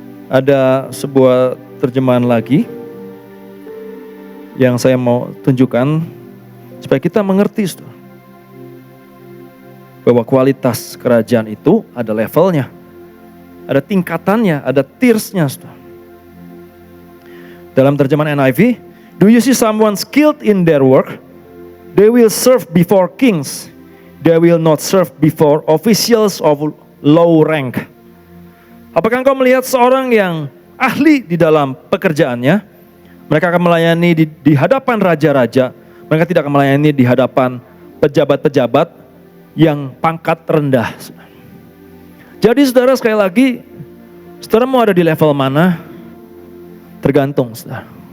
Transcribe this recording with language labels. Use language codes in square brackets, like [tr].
[id] Ada sebuah terjemahan lagi yang saya mau tunjukkan supaya kita mengerti, saudara, bahwa kualitas kerajaan itu ada levelnya, ada tingkatannya, ada tiersnya, saudara. Dalam terjemahan [en] NIV, do you see someone skilled in their work? They will serve before kings. They will not serve before officials of low rank. [id] Apakah engkau melihat seorang yang ahli di dalam pekerjaannya? Mereka akan melayani di hadapan raja-raja. Mereka tidak akan melayani di hadapan pejabat-pejabat yang pangkat rendah. Jadi saudara, sekali lagi, saudara mau ada di level mana? Tergantung, saudara.